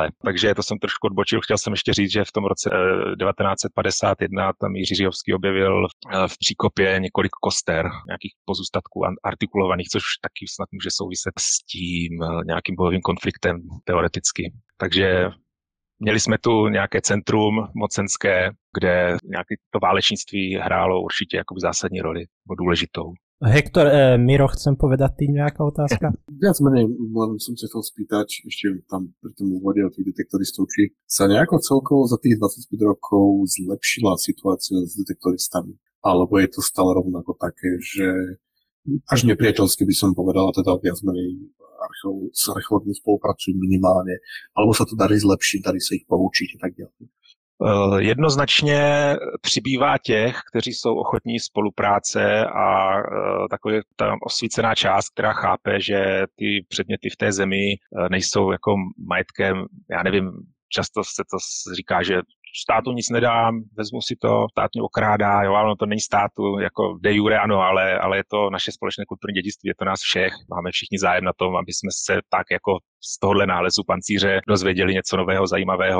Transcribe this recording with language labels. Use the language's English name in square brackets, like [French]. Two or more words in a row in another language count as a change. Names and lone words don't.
[Czech] Takže to jsem trošku odbočil. Chtěl jsem ještě říct, že v tom roce 1951 tam Jiří Říhovský objevil v Příkopě několik koster, nějakých pozůstatků artikulovaných, což taky snad může souviset s tím nějakým bojovým konfliktem teoreticky. Takže měli jsme tu nějaké centrum mocenské, kde nějaké to válečnictví hrálo určitě jakoby zásadní roli, nebo důležitou. [Slovak] Hektor, Miro, chcem povedať ty nejaká otázka? Viac menej, len som sa chcel spýtať, ešte tam pri tom úvode o tých detektoristov, či sa nejako celkovo za tých 25 rokov zlepšila situácia s detektoristami, alebo je to stále rovnako také, že až nepriateľsky by som povedala, teda viac menej s archeológmi spolupracujú minimálne, alebo sa to darí zlepšiť, darí sa ich poučiť a tak ďalej. [Czech] Jednoznačně přibývá těch, kteří jsou ochotní spolupráce a taková ta osvícená část, která chápe, že ty předměty v té zemi nejsou jako majetkem, já nevím, často se to říká, že státu nic nedám, vezmu si to, stát mě okrádá, jo, ale to není státu, jako [Latin] de jure [Czech] ano, ale je to naše společné kulturní dědictví, je to nás všech, máme všichni zájem na tom, aby jsme se tak jako z tohohle nálezu pancíře dozvěděli něco nového, zajímavého.